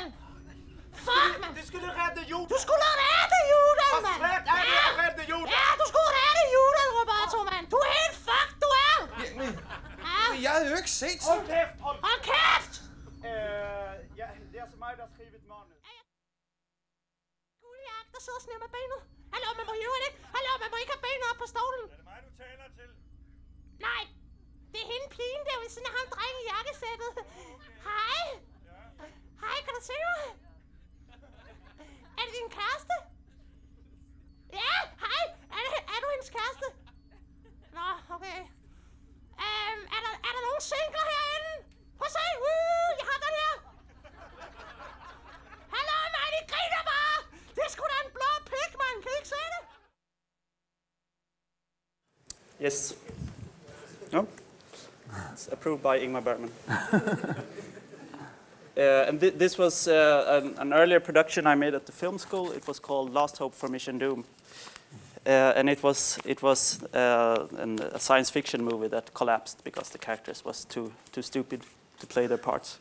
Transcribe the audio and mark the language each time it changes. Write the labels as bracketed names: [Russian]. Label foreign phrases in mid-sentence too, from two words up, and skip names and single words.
[English] Fuck, man! [Swedish] Du skulle rädda jorden! Du skulle rädda jorden, man! Vad svärt är det att rädda jorden? Ja, du skulle rädda jorden, Roberto, man! Du är helt fucked, du är! Men jag har ju inte sett så. Håll käft! Håll käft! Ja, det är alltså mig der har skrivit manus. [Danish] Guldjagt, der sidder sådan her med benet. Hallo, man må jo ikke. Hallo, man må ikke have benet op på stolen. Er det mig, du taler til? Nej, det er hende pigen der ved siden af ham dreng i jakkesættet. Hej. Hej, kan du se mig? Er det din kæreste? Ja, hej. Er du hendes kæreste? Nå, okay. Er der nogen singler herinde? Prøv at se. Jeg har den her. Hallo, mig, de griner bare. Det er sgu da en blå pik, man. Kan I ikke se det? [English] Yes. No? It's approved by Ingmar Bergman. And this was an earlier production I made at the film school. It was called Last Hope for Mission Doom. And it was a science fiction movie that collapsed because the characters was too stupid to play their parts.